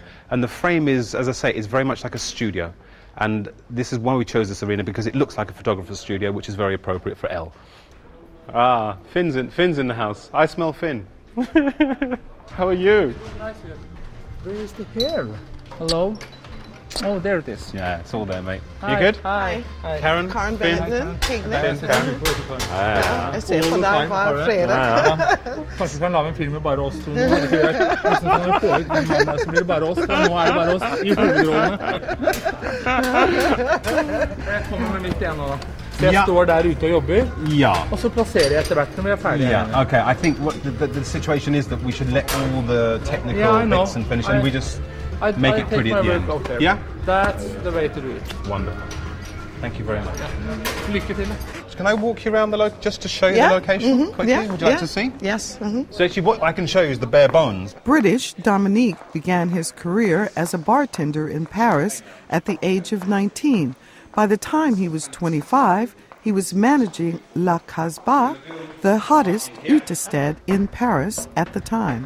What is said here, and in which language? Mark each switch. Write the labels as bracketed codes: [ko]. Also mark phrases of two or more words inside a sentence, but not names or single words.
[en] And the frame is, as I say, is very much like a studio. And this is why we chose this arena, because it looks like a photographer's studio, which is very appropriate for Elle. Ah, Finn's in the house. I smell Finn. How are you? Nice here. Where is the hair? Hello? Oh, there it is. Yeah, it's all there, mate. Hi. You good? Hi. Hi. Karen? Karen Finn? Benden, Tigner. [no] Ja. Jeg ser på deg hver fredag. Kanskje vi kan lage en film med bare oss to. Så blir det bare oss. Nå er det bare oss i hovedrollene. Jeg kommer med mitt igjen nå da. Så jeg står der ute og jobber, og så plasserer jeg etter hvert når vi er ferdige. [en] Yeah, okay. I think what the situation is that we should let all the technical bits and finish, and we just make it pretty at the end. Yeah? That's the way to do it. Wonderful. Thank you very much. [no] Lykke til. [en] Can I walk you around just to show you the location quickly? Yeah. Would you like to see? Yes. So actually what I can show you is the bare bones. British Dominique began his career as a bartender in Paris at the age of 19. By the time he was 25, he was managing La Casbah, the hottest utested in Paris at the time.